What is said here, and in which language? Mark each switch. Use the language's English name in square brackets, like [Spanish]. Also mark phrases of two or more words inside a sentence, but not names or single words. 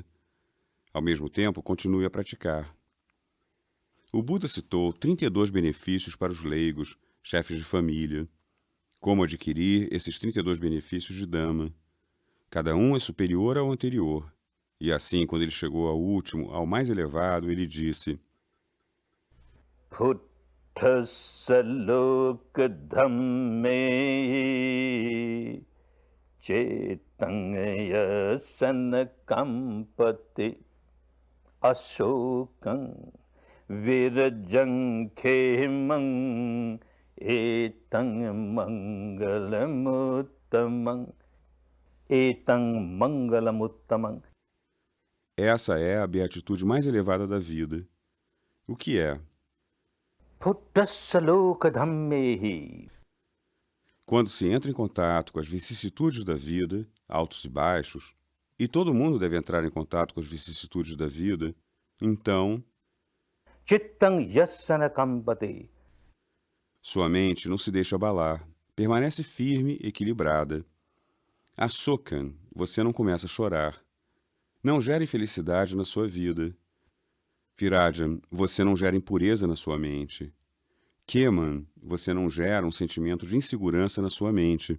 [Portuguese] Ao mesmo tempo, continue a praticar. O Buda citou 32 benefícios para os leigos, chefes de família. Como adquirir esses 32 benefícios de Dhamma? Cada um é superior ao anterior. E assim, quando ele chegou ao último, ao mais elevado, ele disse: [Pali] Buddhassa loka dhamme cetang yasana kampati ashokam virajang khemang etang mangalamuttamang [Portuguese] Essa é a beatitude mais elevada da vida. O que é? [Pali] Buddhassa loka dhammehi. [Portuguese] Quando se entra em contato com as vicissitudes da vida, altos e baixos, e todo mundo deve entrar em contato com as vicissitudes da vida, então [Pali] Chittang yasana kampati. [Portuguese] Sua mente não se deixa abalar, permanece firme e equilibrada. Assokan, você não começa a chorar. Não gera infelicidade na sua vida. Virajan, você não gera impureza na sua mente. Keman, você não gera um sentimento de insegurança na sua mente.